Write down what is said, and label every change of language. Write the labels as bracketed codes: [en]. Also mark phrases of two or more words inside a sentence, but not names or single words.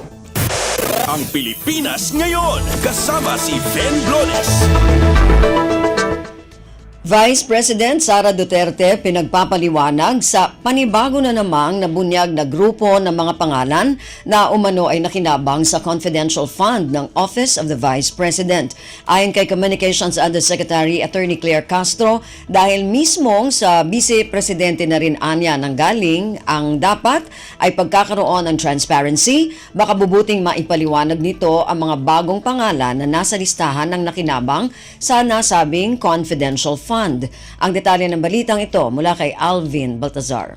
[tl] Ang Pilipinas ngayon, kasama si Ven Blones. Vice President Sara Duterte pinagpapaliwanag sa panibago na namang nabunyag na grupo ng mga pangalan na umano ay nakinabang sa [en] confidential fund [tl] ng Office of the Vice President. Ayon kay Communications Undersecretary Attorney Claire Castro, dahil mismong sa Vice Presidente na rin anya nanggaling ang dapat ay pagkakaroon ng transparency, baka bubuting maipaliwanag nito ang mga bagong pangalan na nasa listahan ng nakinabang sa nasabing [en] confidential fund. [tl] Ang detalye ng balitang ito mula kay Alvin Baltazar.